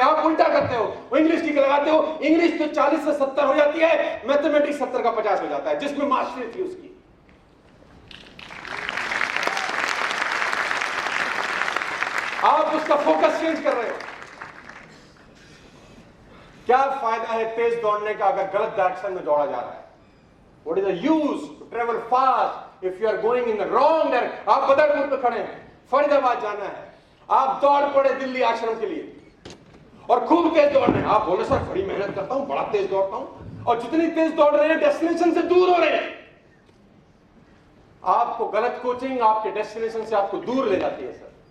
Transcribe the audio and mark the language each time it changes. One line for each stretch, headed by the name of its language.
Hindi: आप उल्टा करते हो, वो इंग्लिश की लगाते हो, इंग्लिश तो 40 से 70 हो जाती है, मैथमेटिक्स 70 का 50 हो जाता है, जिसमें मास्टरी थी उसकी। आप उसका फोकस चेंज कर रहे हो। क्या फायदा है तेज दौड़ने का अगर गलत डायरेक्शन में दौड़ा जा रहा है?
English: What is the use to travel fast if you are going in the wrong direction?
Hindi: आप बदरपुर पे खड़े हैं, फरीदाबाद जाना है, आप दौड़ पड़े दिल्ली आश्रम के लिए और खूब तेज दौड़ रहे हैं। आप बोले सर बड़ी मेहनत करता हूं, बड़ा तेज दौड़ता हूं, और जितनी तेज दौड़ रहे हैं डेस्टिनेशन से दूर हो रहे हैं। आपको गलत कोचिंग आपके डेस्टिनेशन से आपको दूर ले जाती है सर।